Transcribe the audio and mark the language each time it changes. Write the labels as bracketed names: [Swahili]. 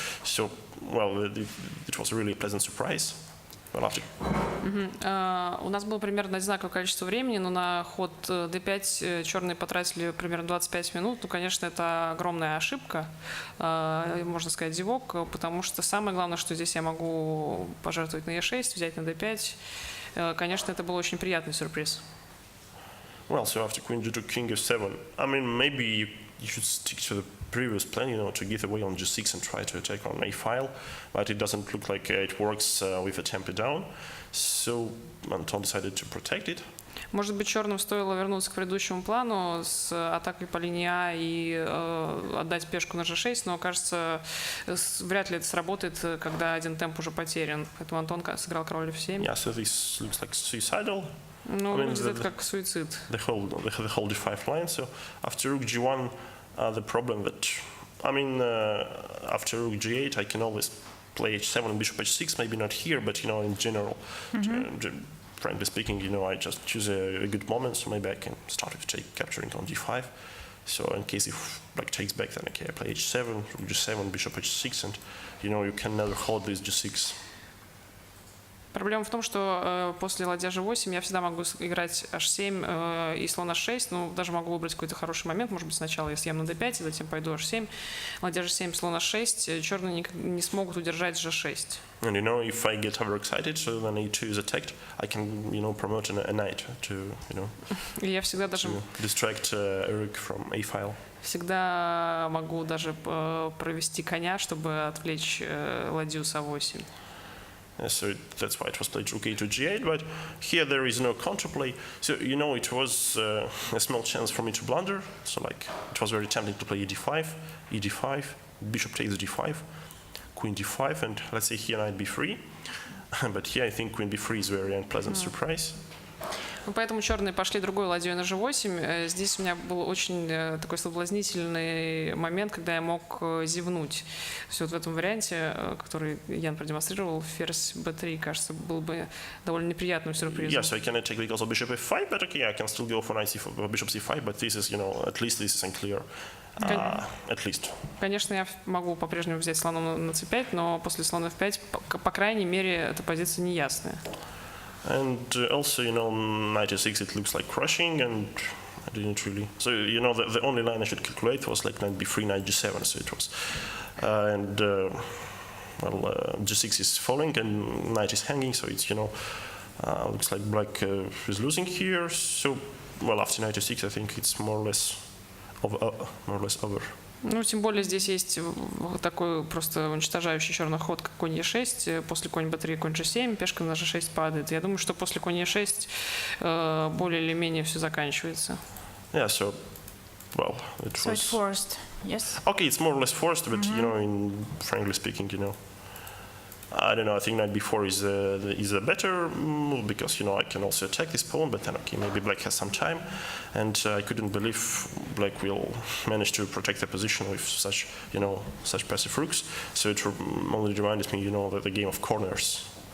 [English] So well it was really a pleasant surprise. [Russian] У нас было примерно одинаковое количество времени, но на ход d5 черные потратили примерно 25 минут. Ну, конечно, это огромная ошибка, можно сказать, зевок, потому что самое главное, что здесь я могу пожертвовать на e6, взять на d5. Конечно, это был очень приятный сюрприз. [English] Well, so after queen g2, king f7, I mean, maybe you should stick to the previous plan, you know, to give away on g6 and try to attack on a file, but it doesn't look like it works with a tempo down, so Anton decided to protect it. [Russian] Может быть, черным стоило вернуться к предыдущему плану с атакой по линии А и отдать пешку на g6, но, кажется, вряд ли это сработает, когда один темп уже потерян. Поэтому Антон сыграл король f7. [English] Yeah, so this looks like suicidal. [Russian] Ну, [English] I mean, [Russian] выглядит как суицид. [English] The whole d5 line. So after rook g1, the problem that, I mean, after rook g8, I can always play h7 and bishop h6. Maybe not here, but you know, in general, frankly speaking, you know, I just choose a good moment. So maybe I can start with capturing on d5. So in case if black takes back, then okay, I play h7, rook g7, bishop h6, and you know, you can never hold this g6. [Russian] Проблема в том, что после ладья g8 я всегда могу играть h7 и слон h6, ну, даже могу выбрать какой-то хороший момент, может быть, сначала я съем на d5, и затем пойду h7, ладья g7, слон h6, черные не смогут удержать g6. [English] And you know, if I get overexcited, so when e2 is attacked, I can, you know, promote a knight to, you know, [Russian] И я всегда даже [English] to distract rook from a file. [Russian] всегда могу даже провести коня, чтобы отвлечь ладью с a8. [English] So that's why it was played rook a to g8, but here there is no counterplay. So, you know, it was a small chance for me to blunder. So, like, it was very tempting to play e5, bishop takes d5, queen d5, and let's say here knight b3. But here I think queen b3 is a very unpleasant surprise. [Russian] Ну, поэтому черные пошли другой ладьей на g8. Здесь у меня был очень такой соблазнительный момент, когда я мог зевнуть. То есть вот в этом варианте, который Ян продемонстрировал, ферзь b3, кажется, был бы довольно неприятным сюрпризом. [English] Yeah, so I can take because of bishop f5, but okay, I can still go for knight c4, bishop c5, but this is, you know, at least this is unclear. At least. [Russian] Конечно, я могу по-прежнему взять слоном на c5, но после слона f5, по крайней мере, эта позиция неясная. [English] And also, you know, knight e6, it looks like crushing, and I didn't really. So, you know, the only line I should calculate was like knight b3, knight g7, so it was. G6 is falling, and knight is hanging, so it's, you know, looks like black is losing here. So, well, after knight e6, I think it's more or less over. [Russian] Ну, тем более здесь есть такой просто уничтожающий черный ход, как конь e6, после конь b3, конь g7, пешка на g6 падает. Я думаю, что после конь e6 более или менее все заканчивается. [English] Yeah, so, well, it So was... it's forced, yes? Okay, it's more or less forced, but, you know, frankly speaking, you know, I don't know, I think knight b4 is a better move because, you know, I can also attack this pawn, but then, okay, maybe black has some time, and I couldn't believe black will manage to protect the position with such, you know, such passive rooks, so it only reminded me, you know, that the game of corners.